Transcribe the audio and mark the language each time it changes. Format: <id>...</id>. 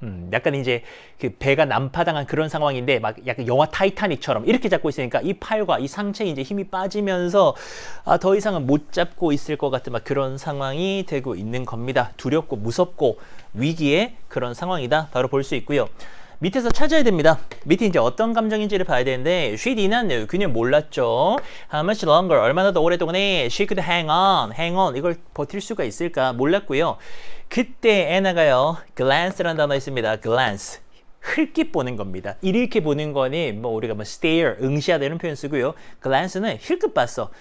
<ko>약간 이제 그 배가 난파당한 그런 상황인데 막 약간 영화 타이타닉처럼 이렇게 잡고 있으니까 이 팔과 이 상체에 이제 힘이 빠지면서 아, 더 이상은 못 잡고 있을 것 같은 막 그런 상황이 되고 있는 겁니다. 두렵고 무섭고 위기의 그런 상황이다. 바로 볼 수 있고요. 밑에서 찾아야 됩니다. 밑에 이제 어떤 감정인지를 봐야 되는데</ko> <en>she didn't know.</en> <ko>그녀는 몰랐죠.</ko> <en>How much longer?</en> <ko>얼마나 더 오랫동안에</ko> <en>she could hang on.</en> <ko>이걸 버틸 수가 있을까? 몰랐고요. 그때 애나가요. glance라는 단어 있습니다. glance. 흘낏 보는 겁니다. 이렇게 보는 거니 뭐 우리가 뭐 stare, 응시하다 이런 표현 쓰고요. glance는 흘끗 봤어.</ko>